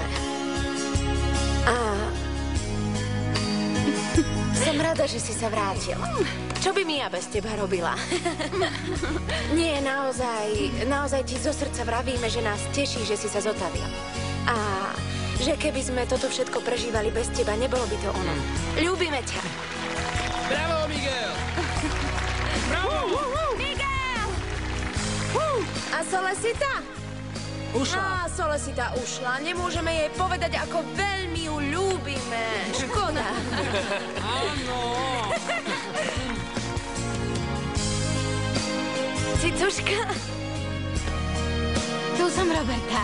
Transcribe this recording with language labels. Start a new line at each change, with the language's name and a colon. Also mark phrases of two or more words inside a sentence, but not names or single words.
Slovak: A som rada, že si sa vrátil. Čo by Mia bez teba robila? Nie, naozaj ti zo srdca vravíme, že nás teší, že si sa zotavil. A že keby sme toto všetko prežívali bez teba, nebolo by to ono. Ľúbime ťa. Bravo, Miguel! Bravo! Miguel! A Solecita? Ušla. Solecita ušla. Nemôžeme jej povedať, ako veľmi ju ľúbime. Škoda. Áno. Tuška. Tu som Roberta.